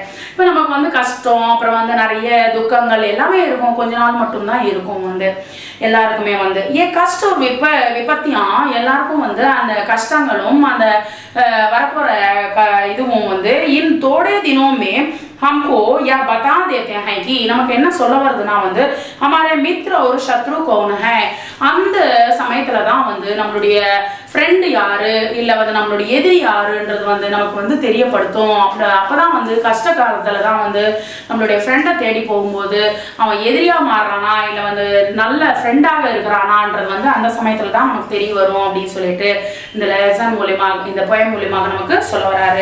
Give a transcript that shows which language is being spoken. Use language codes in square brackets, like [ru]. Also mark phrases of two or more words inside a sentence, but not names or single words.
[ta] இப்போ நமக்கு வந்து கஷ்டம் அப்புறம் வந்து நிறைய துக்கங்கள் எல்லாமே இருக்கும், கொஞ்ச நாள் மட்டும்தான் இருக்கும் வந்து எல்லாருக்குமே வந்து [hi] ये कष्ट और विपत्तियां [ta] எல்லாருக்கும் வந்து அந்த கஷ்டங்களும் அந்த வரப்போற இதுவும் வந்து [hi] इन थोड़े दिनों में हमको यह बता देते हैं कि [ta] நமக்கு என்ன சொல்ல வருதுன்னா வந்து [hi] हमारे मित्र और शत्रु कौन है। [ta] அந்த சமயத்துல தான் வந்து நம்மளுடைய ஃப்ரெண்ட் யாரு இல்ல வந்து நம்மளுடைய எதிரி யாருன்றது வந்து நமக்கு வந்து தெரியப்படுத்தும்। அப்பதான் வந்து கஷ்ட காலத்துல தான் வந்து நம்மளுடைய ஃப்ரெண்டை தேடி போகும்போது அவன் எதிரியா மாறுறானா இல்ல வந்து நல்ல ஃப்ரெண்டாக இருக்கிறானான்றது வந்து அந்த சமயத்துல தான் நமக்கு தெரிய வரும் அப்படின்னு சொல்லிட்டு இந்த லெசன் மூலமாக இந்த போயம் மூலமாக நமக்கு சொல்ல வராரு।